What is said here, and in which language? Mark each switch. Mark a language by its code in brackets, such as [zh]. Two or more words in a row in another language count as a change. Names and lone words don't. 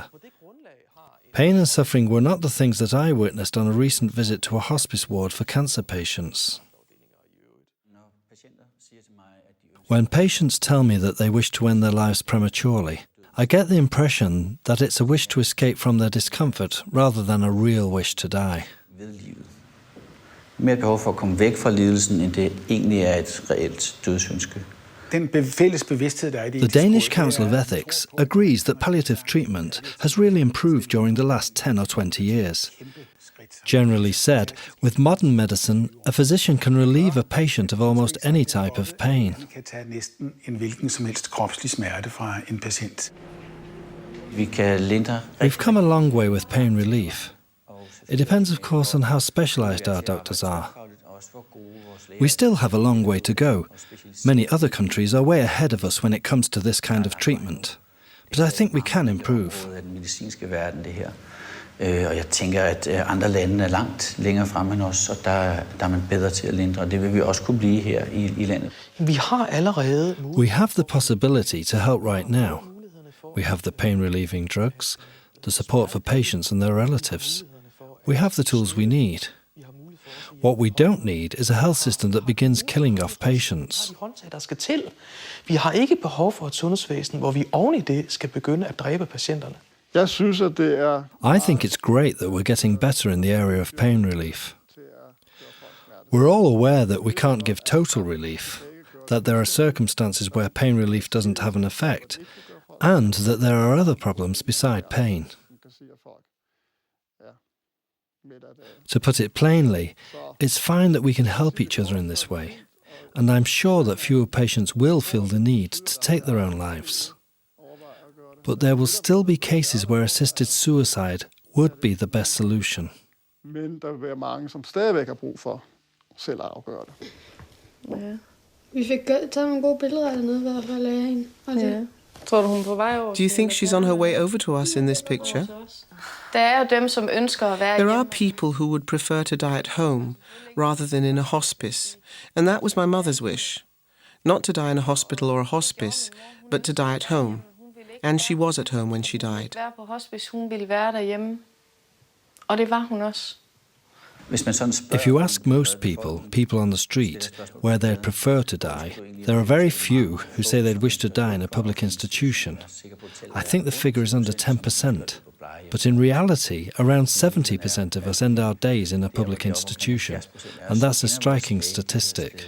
[en] Pain and suffering were not the things that I witnessed on a recent visit to a hospice ward for cancer patients. When patients tell me that they wish to end their lives prematurely, I get the impression that it's a wish to escape from their discomfort rather than a real wish to die. [da] Mere behov for at komme væk fra lidelsen, end det egentlig et reelt dødsønske. [en] The Danish Council of Ethics agrees that palliative treatment has really improved during the last 10 or 20 years. Generally said, with modern medicine, a physician can relieve a patient of almost any type of pain. We've come a long way with pain relief. It depends, of course, on how specialised our doctors are. We still have a long way to go. Many other countries are way ahead of us when it comes to this kind of treatment. But I think we can improve. [da] Og jeg tænker, at andre lande langt længere fremme end os, og der man bedre til at lindre, og det vil vi også kunne blive her i landet. [en] We have the possibility to help right now. We have the pain-relieving drugs, the support for patients and their relatives. We have the tools we need. What we don't need is a health system that begins killing off patients. [da] Vi har ikke behov for et sundhedsvæsen, hvor vi oven i det skal begynde at dræbe patienterne. [en] I think it's great that we're getting better in the area of pain relief. We're all aware that we can't give total relief, that there are circumstances where pain relief doesn't have an effect, and that there are other problems beside pain. To put it plainly, it's fine that we can help each other in this way, and I'm sure that fewer patients will feel the need to take their own lives. But there will still be cases where assisted suicide would be the best solution. [da] Men der vil være mange, som stadigvæk har brug for selv at afgøre det. Ja. Vi fik taget nogle gode billeder dernede i hvert fald af hende. Ja. Tror du, hun er på vej over? [en] Do you think she's on her way over to us in this picture? [da] Der er jo dem, som ønsker at være [en] There are people who would prefer to die at home rather than in a hospice, and that was my mother's wish. Not to die in a hospital or a hospice, but to die at home. And she was at home when she died. [da] På hospice, hun ville være derhjemme. Og det var hun også. [en] If you ask most people on the street, where they'd prefer to die, there are very few who say they'd wish to die in a public institution. I think the figure is under 10%. But in reality, around 70% of us end our days in a public institution, and that's a striking statistic.